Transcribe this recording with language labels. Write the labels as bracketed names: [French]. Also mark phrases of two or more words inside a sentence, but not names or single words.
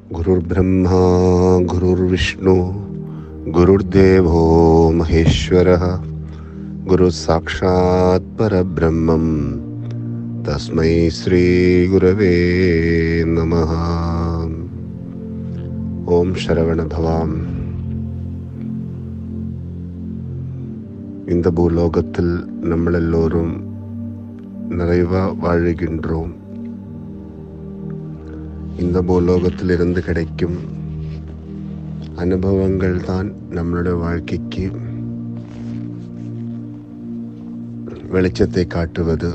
[Sanskrit] गुरुर्ब्रह्मा गुरुर्विष्णु गुरुर्देवो महेश्वरः गुरुः साक्षात् परब्रह्मं तस्मै श्री गुरवे नमः. [Tamil] ஓம் சரவண பவாம். இந்த பூலோகத்தில் நம்மளெல்லோரும் நிறைவா வாழுகின்றோம். இந்த பூலோகத்திலிருந்து கிடைக்கும் அனுபவங்கள் தான் நம்மளுடைய வாழ்க்கைக்கு வெளிச்சத்தை காட்டுவது.